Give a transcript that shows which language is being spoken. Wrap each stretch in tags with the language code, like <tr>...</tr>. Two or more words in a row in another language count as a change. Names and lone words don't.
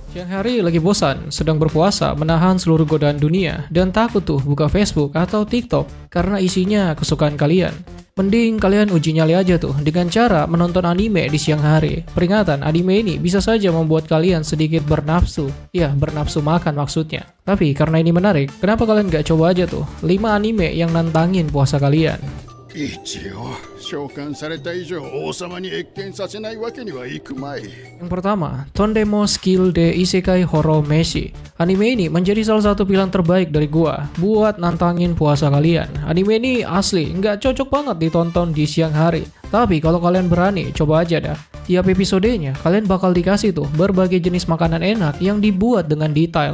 <id>Siang hari lagi bosan, sedang berpuasa, menahan seluruh godaan dunia, dan takut tuh buka Facebook atau TikTok karena isinya kesukaan kalian. Mending kalian uji nyali aja tuh dengan cara menonton anime di siang hari. Peringatan, anime ini bisa saja membuat kalian sedikit bernafsu. Ya, bernafsu makan maksudnya. Tapi karena ini menarik, kenapa kalian gak coba aja tuh 5 anime yang nantangin puasa kalian?</id> <ja>一応召喚された以上王様に謁見させないわけにはいくまい。</ja> <id>Yang pertama, Tondemo Skill de Isekai Horo Meshi. Anime ini menjadi salah satu pilihan terbaik dari gua buat nantangin puasa kalian. Anime ini asli, nggak cocok banget ditonton di siang hari. Tapi kalau kalian berani, coba aja dah. Tiap episodenya, kalian bakal dikasih tuh berbagai jenis makanan enak yang dibuat dengan detail.</id>